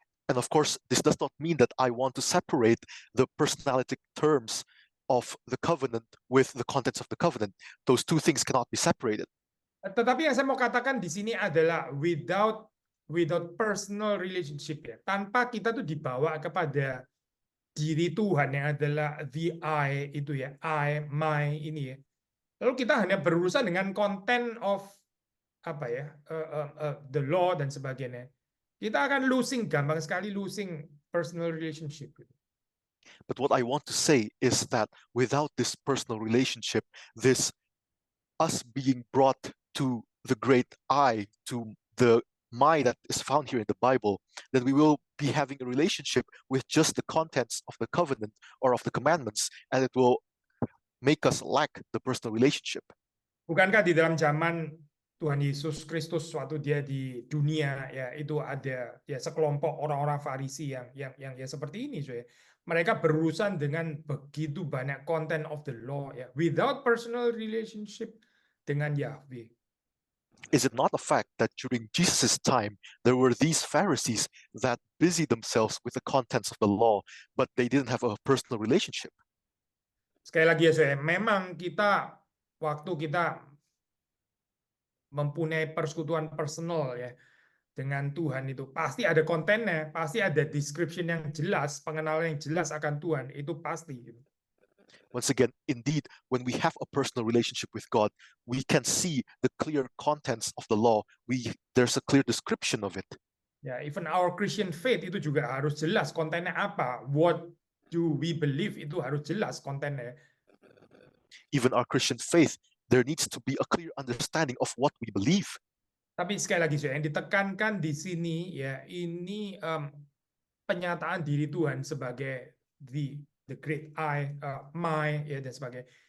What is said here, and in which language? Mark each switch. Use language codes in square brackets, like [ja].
[en] And of course, this does not mean that I want to separate the personality terms of the covenant with the contents of the covenant. Those two things cannot be separated. [id] Tetapi yang saya mau katakan di sini adalah [en] without personal relationship [id] ya, tanpa kita tuh dibawa kepada diri Tuhan yang adalah [en] the I [id] itu ya, I, my ini ya. Lalu kita hanya berurusan dengan konten of apa ya, [en] the law [id] dan sebagainya. Kita akan gampang sekali [en] losing personal relationship. But what I want to say is that without this personal relationship, this us being brought to the great I, to the my that is found here in the Bible, then we will be having a relationship with just the contents of the covenant or of the commandments, and it will make us lack the personal relationship. [id] Bukankah di dalam zaman Tuhan Yesus Kristus waktu dia di dunia ya, itu ada ya sekelompok orang-orang Farisi yang seperti ini, so ya. mereka berurusan dengan begitu banyak [en] content of the law [id] ya, [en] without personal relationship [id] dengan Yahweh. [en] Is it not a fact that during Jesus' time, there were these Pharisees that busied themselves with the contents of the law, but they didn't have a personal relationship? [id] Sekali lagi ya, saya memang kita waktu kita mempunyai persekutuan personal ya dengan Tuhan itu pasti ada kontennya, pasti ada description yang jelas, pengenalan yang jelas akan Tuhan, itu pasti gitu. [en] Once again, indeed, when we have a personal relationship with God, we can see the clear contents of the law. There's a clear description of it. [id] Ya, [en] even our Christian faith [id] itu juga harus jelas kontennya apa. [en] What do we believe [id] itu harus jelas kontennya. [en] Even our Christian faith, there needs to be a clear understanding of what we believe. [id] Tapi sekali lagi yang ditekankan di sini ya ini penyataan diri Tuhan sebagai [en] the great I, my [id] ya dan sebagainya.